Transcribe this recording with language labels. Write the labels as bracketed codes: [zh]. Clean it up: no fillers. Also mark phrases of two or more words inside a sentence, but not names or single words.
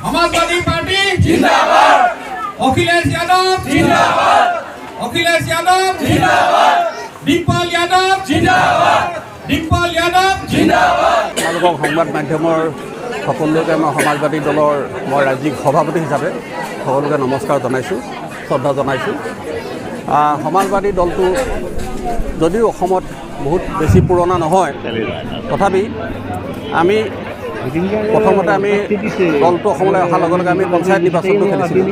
[hi] समाजवादी पार्टी जिंदाबाद, अखिलेश यादव जिंदाबाद, अखिलेश यादव जिंदाबाद, डिम्पल यादव जिंदाबाद, डिम्पल यादव जिंदाबाद। [as] সংবাদ মাধ্যমৰ সকলোকে মই সমাজবাদী দলৰ মই ৰাজ্যিক সভাপতি হিচাপে সকলোকে নমস্কাৰ জনাইছোঁ, শ্ৰদ্ধা জনাইছোঁ। সমাজবাদী দলটো যদিও অসমত বহুত বেছি পুৰণা নহয়, তথাপি আমি প্ৰথমতে আমি দলটো অসমলৈ অহাৰ লগে লগে আমি পঞ্চায়ত নিৰ্বাচনটো খেলিছিলোঁ।